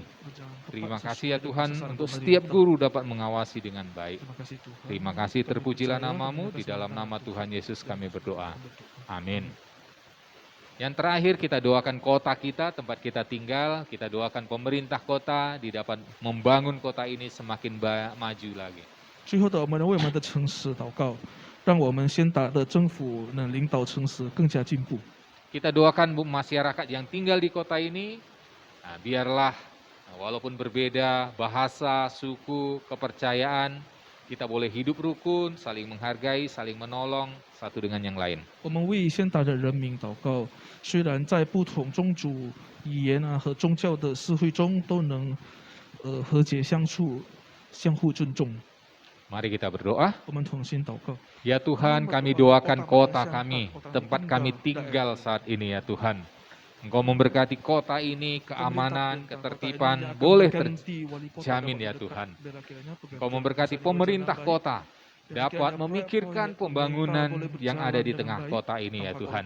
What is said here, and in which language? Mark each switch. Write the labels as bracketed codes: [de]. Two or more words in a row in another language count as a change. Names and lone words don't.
[id] Terima kasih ya Tuhan untuk setiap guru dapat mengawasi dengan baik. Terima kasih, terpujilah namamu, di dalam nama Tuhan Yesus kami berdoa. Amin. Yang terakhir kita doakan kota kita, tempat kita tinggal, kita doakan pemerintah kota di dapat membangun kota ini semakin maju lagi. [zh] 最后的，我们为我们的城市祷告，让我们先打的政府能领导城市更加进步。 [id] Kita doakan masyarakat yang tinggal di kota ini, biarlah walaupun berbeda bahasa, suku, kepercayaan, kita boleh hidup rukun, saling menghargai, saling menolong satu dengan yang lain. [zh] 我们为先达的人民祷告，虽然在不同宗族、语言和宗教的社会中都能和谐相处，相互尊重。 [id] Mari kita berdoa. [zh] 我们同心祷告。 [id] Ya Tuhan, kami doakan kota kami, tempat kami tinggal saat ini ya Tuhan. Engkau memberkati kota ini, keamanan, ketertiban, boleh terjamin ya Tuhan. Engkau memberkati pemerintah kota, dapat memikirkan pembangunan yang ada di tengah kota ini ya Tuhan.